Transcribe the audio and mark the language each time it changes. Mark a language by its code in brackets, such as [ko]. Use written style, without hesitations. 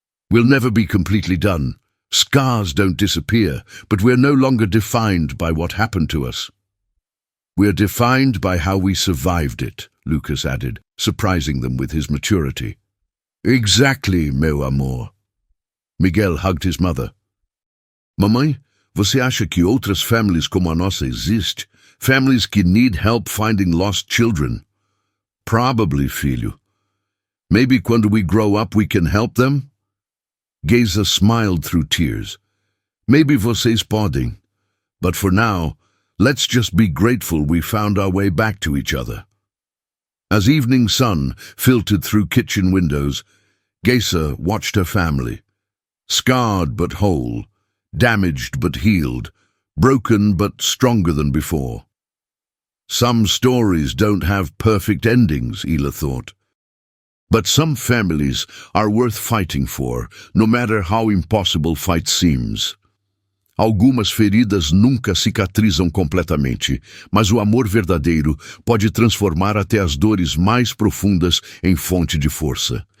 [en] We'll never be completely done. Scars don't disappear, but we're no longer defined by what happened to us. We're defined by how we survived it, Lucas added, surprising them with his maturity. Exactly, [pt] meu amor. [en] Miguel hugged his mother. [pt] Mamãe, você acha que outras [en] families [pt] como a nossa existe? [en] Families que need help finding lost children? Probably, [pt] filho. [en] Maybe quando we grow up we can help them? Geisa smiled through tears. Maybe [pt] vocês podem. [en] But for now, let's just be grateful we found our way back to each other. As evening sun filtered through kitchen windows, Geisa watched her family. Scarred but whole, damaged but healed, broken but stronger than before. Some stories don't have perfect endings, Ela thought. But some families are worth fighting for, no matter how impossible fight seems. [pt] Algumas feridas nunca cicatrizam completamente, mas o amor verdadeiro pode transformar até as dores mais profundas em fonte de força.